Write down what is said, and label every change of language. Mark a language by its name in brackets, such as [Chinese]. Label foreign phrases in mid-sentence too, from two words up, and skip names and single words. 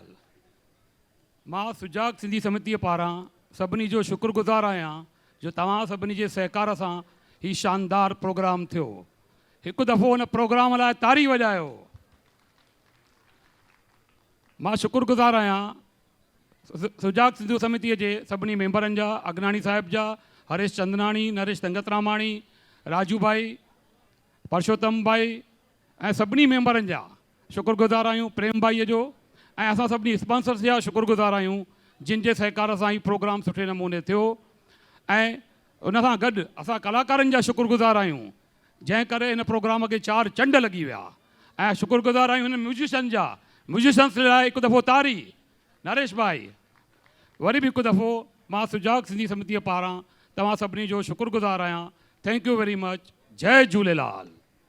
[Sindhi] मां सुजाग सिंधी समिति पारां सभिनी जो शुक्रगुज़ार आहियां जो तव्हां सभिनी जे सहकार सां ही शानदार प्रोग्राम थियो। हिकु दफ़ो हुन प्रोग्राम लाइ तारी वॼायो। मां शुक्रगुज़ार आहियां सुजाग सिंधु समितीअ जे सभिनी मेंबरनि जा, अगनाणी साहिब जा, हरेश चंदनाणी, नरेश तंगतरामाणी, राजू भाई, परशोत्तम भाई ऐं सभिनी मेंबरनि जा शुक्रगुज़ार आहियूं, प्रेम भाईअ जो, ऐं असां सभिनी स्पॉन्सर्स जा शुक्रगुज़ार आहियूं जिन जे सहकार सां ही प्रोग्राम सुठे नमूने थियो। ऐं उन सां गॾु असां कलाकारनि जा शुक्रगुज़ार आहियूं जंहिं करे हिन प्रोग्राम खे 4 चंड लॻी विया। ऐं शुक्रगुज़ार आहियूं हिन म्यूज़िशियन जा, म्यूज़िशियन्स लाइ हिकु दफ़ो तारी नरेश भाई। वरी बि हिकु दफ़ो मां सुजाग सिंधी समितीअ पारां तव्हां सभिनी जो शुक्रगुज़ार आहियां। [English] thank you very much. [Sindhi] जय झूलेलाल।